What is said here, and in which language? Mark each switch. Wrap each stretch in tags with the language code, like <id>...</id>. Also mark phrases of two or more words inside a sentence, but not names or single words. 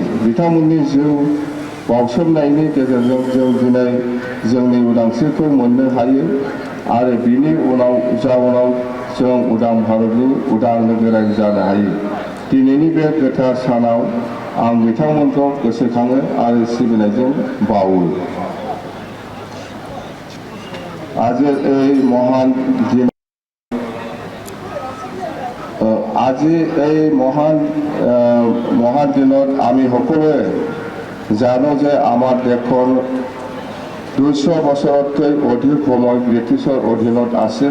<brx>बिथांमोननि जिउ बावसोमनायनि गेजेरजों जों दिनै जोंनि उदांस्रिखौ मोननो हायो आरो बिनि जाउनाव जों उदां भारतनि उदां नोगोरारि जानो हायो। दिनैनि बे गोथार सानाव आं बिथांमोनखौ गोसोखाङो आरो सिबिनायजों बावो।</brx> <as>আজি এই মহান দিনত আমি সকলোৱে জানো যে আমাৰ দেশখন 200 বছৰতকৈ অধিক সময় ব্ৰিটিছৰ অধীনত আছিল।</as>